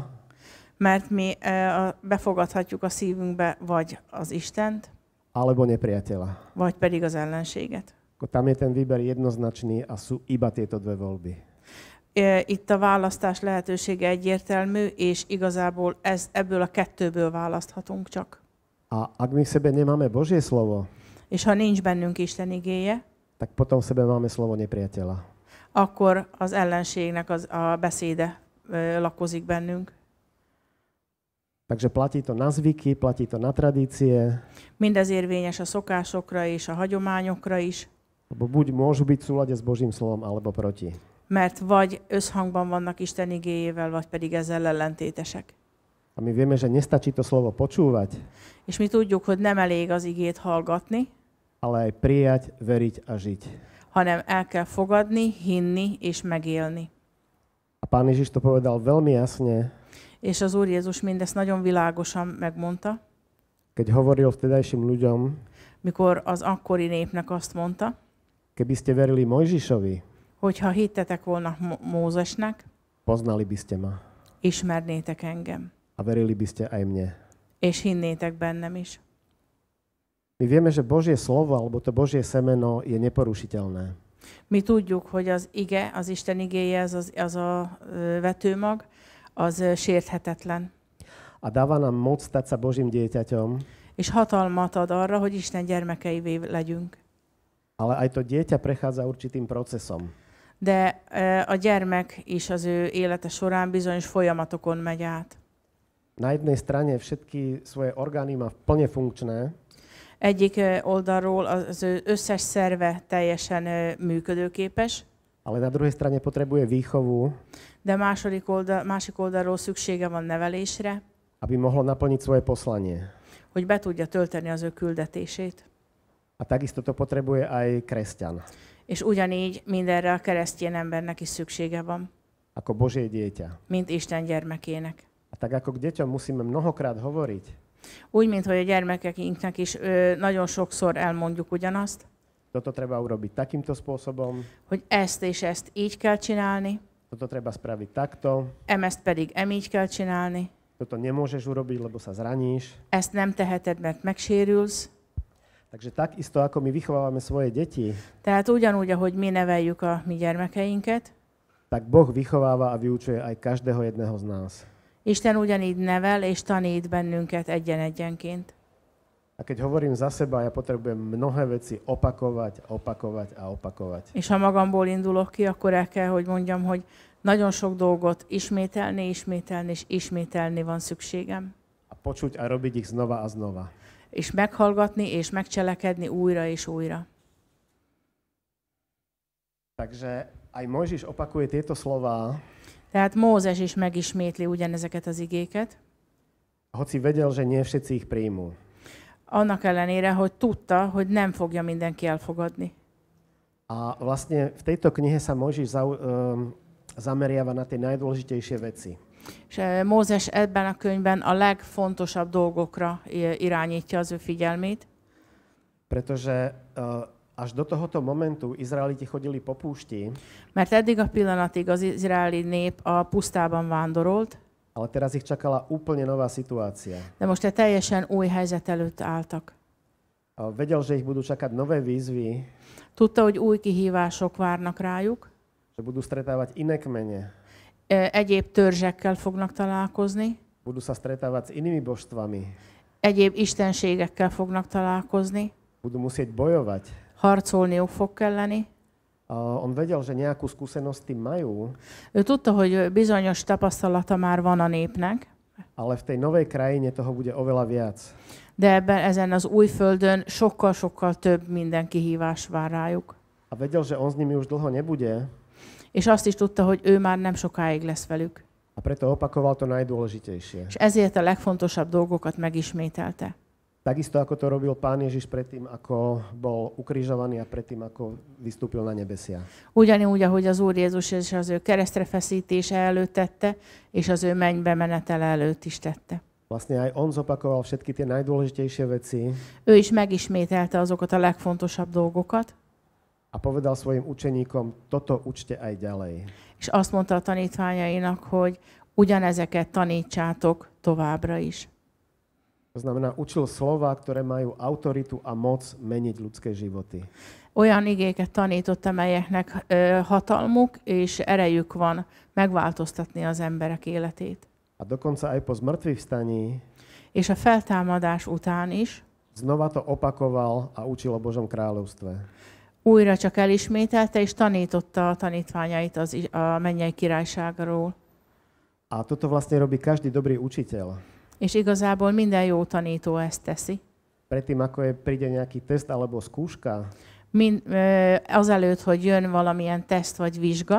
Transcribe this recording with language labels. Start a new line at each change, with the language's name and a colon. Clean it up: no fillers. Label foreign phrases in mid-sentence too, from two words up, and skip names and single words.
Hungarian: Mert mi befogadhatjuk a szívünkbe vagy az Istent,
Slovak: alebo nepriateľa.
Hungarian: vagy pedig az ellenséget.
Slovak: Tam je ten výber jednoznačný a sú iba tieto dve voľby.
Hungarian: Itt a választás lehetősége egyértelmű, és igazából ebből a kettőből választhatunk csak.
Slovak: A ak my v sebe nemáme Božie slovo,
Hungarian: És ha nincs bennünk Isten igéje,
Slovak: tak potom v sebe máme slovo nepriateľa.
Hungarian: akkor az ellenségnek a beszéde lakozik bennünk.
Slovak: Takže platí to na zvyky, platí to na tradície,
Hungarian: Mindez érvényes a szokásokra és a hagyományokra is,
Slovak: lebo buď môžu byť v súlade s Božím slovom, alebo proti.
Hungarian: mert vagy összhangban vannak Isten igéjével, vagy pedig ezzel ellentétesek.
Slovak: A my vieme, že nestačí to slovo počúvať,
Hungarian: És mi tudjuk, hogy nem elég az igét hallgatni,
Slovak: ale aj prijať, veriť a žiť.
Hungarian: hanem el kell fogadni, hinni és megélni.
Slovak: A Pán Ježiš to povedal veľmi jasne,
Hungarian: És az Úr Jézus mindezt nagyon világosan megmondta,
Slovak: keď hovoril vtedajším ľuďom,
Hungarian: mikor az akkori népnek azt mondta,
Slovak: keby ste verili Mojžišovi,
Hungarian: hogy ha hittetek volna Mózesnek,
Slovak: poznali by ste ma
Hungarian: ismernétek engem,
Slovak: a verili by ste aj mne.
Hungarian: és hinnétek bennem is.
Slovak: My vieme, že Božie slovo, alebo to Božie semeno je neporušiteľné.
Hungarian: Mi tudjuk, hogy az ige, az Isten igéje, az a vetőmag, az sérthetetlen.
Slovak: A dáva nám moc stať sa Božím dieťaťom,
Hungarian: És hatalmat ad arra, hogy Isten gyermekeivé legyünk.
Slovak: ale aj to dieťa prechádza určitým procesom.
Hungarian: De a gyermek is az ő élete során bizonyos folyamatokon megy át.
Slovak: Na jednej strane všetky svoje orgány má plne funkčné,
Hungarian: Egyik oldalról az ő összes szerve teljesen működőképes,
Slovak: ale na druhej strane potrebuje výchovu,
Hungarian: de másik oldalról szüksége van nevelésre,
Slovak: aby mohlo naplniť svoje poslanie.
Hungarian: hogy be tudja tölteni az ő küldetését.
Slovak: A takisto to potrebuje aj kresťan,
Hungarian: És ugyanígy mindenre a keresztény embernek is szüksége van,
Slovak: ako Božie dieťa.
Hungarian: mint Isten gyermekének.
Slovak: A tak ako k deťom musíme mnohokrát hovoriť,
Hungarian: Úgy, mint hogy a gyermekeinknek is nagyon sokszor elmondjuk ugyanazt,
Slovak: toto treba urobiť takýmto spôsobom,
Hungarian: hogy ezt és ezt így kell csinálni,
Slovak: toto treba spraviť takto,
Hungarian: ezt pedig így kell csinálni,
Slovak: toto nemôžeš urobiť, lebo sa zraníš.
Hungarian: ezt nem teheted, mert megsérülsz.
Slovak: Takže takisto, ako my vychovávame svoje deti,
Hungarian: Tehát ugyanúgy, ahogy mi neveljük a mi gyermekeinket,
Slovak: tak Boh vychováva a vyučuje aj každého jedného z nás.
Hungarian: Isten ugyanígy nevel és tanít bennünket egyen-egyenként.
Slovak: A keď hovorím za seba, ja potrebujem mnohé veci opakovať, opakovať a opakovať.
Hungarian: És ha magamból indulok ki, akkor el kell, hogy mondjam, hogy nagyon sok dolgot ismételni és ismételni van szükségem.
Slovak: A počuť a robiť ich znova a znova.
Hungarian: És meghallgatni és megcselekedni újra és újra.
Slovak: Takže aj Mojžiš opakuje tieto slová,
Hungarian: Tehát Mózes is megismétli ugyanezeket az igéket,
Slovak: hoci vedel, že nie všetci ich príjmú.
Hungarian: annak ellenére, hogy tudta, hogy nem fogja mindenki elfogadni.
Slovak: A vlastne v tejto knihe sa Mojžiš zameriava na tie najdôležitejšie veci.
Hungarian: És Mózes ebben a könyvben a legfontosabb dolgokra irányítja az ő figyelmét,
Slovak: Pretože až do tohoto momentu Izraeliti chodili po púšti,
Hungarian: mert eddig a pillanatig az izraeli nép a pusztában vándorolt,
Slovak: ale teraz ich čakala úplne nová situácia.
Hungarian: de most egy teljesen új helyzet előtt álltak.
Slovak: Vedel, že ich budú čakať nové výzvy,
Hungarian: Tudta, hogy új kihívások várnak rájuk,
Slovak: že budú stretávať iné kmene,
Hungarian: egyéb törzsekkel fognak találkozni,
Slovak: budú sa stretávať s inými božstvami,
Hungarian: egyéb istenségekkel fognak találkozni,
Slovak: budú musieť bojovať.
Hungarian: harcolniuk fog kelleni.
Slovak: On vedel, že nejakú skúsenosť tým majú,
Hungarian: Ő tudta, hogy bizonyos tapasztalata már van a népnek,
Slovak: ale v tej novej krajine toho bude oveľa viac.
Hungarian: de ezen az új földön sokkal több minden kihívás vár rájuk.
Slovak: A vedel, že on s nimi už dlho nebude,
Hungarian: És azt is tudta, hogy ő már nem sokáig lesz velük.
Slovak: a preto opakoval to najdôležitejšie.
Hungarian: És ezért a legfontosabb dolgokat megismételte.
Slovak: Takisto ako to robil Pán Ježiš predtým, ako bol ukrižovaný a predtým, ako vystúpil na nebesia.
Hungarian: Ugyanúgy, ahogy az Úr Jézus és az ő keresztre feszítése előtt tette, és az ő mennybe menetele előtt is tette.
Slovak: Vlastne aj on zopakoval všetky tie najdôležitejšie veci
Hungarian: Ő is megismételte azokat a legfontosabb dolgokat,
Slovak: a povedal svojim učeníkom, toto učte aj ďalej.
Hungarian: és azt mondta a tanítványainak, hogy ugyanezeket tanítsátok továbbra is.
Slovak: To znamená, učil slova, ktoré majú autoritu a moc meniť ľudské životy.
Hungarian: Olyan igéket tanított, amelyeknek hatalmuk és erejük van megváltoztatni az emberek életét.
Slovak: A dokonca aj po zmrtvých vstaní
Hungarian: És a feltámadás után is
Slovak: znova to opakoval a učil o Božom kráľovstve.
Hungarian: újra csak elismételte és tanította a tanítványait a mennyei királyságról.
Slovak: A toto vlastne robí každý dobrý učiteľ.
Hungarian: És igazából minden jó tanító ezt teszi.
Slovak: Predtým, ako príde nejaký test alebo skúška,
Hungarian: Azelőtt, hogy jön valamilyen teszt vagy vizsga,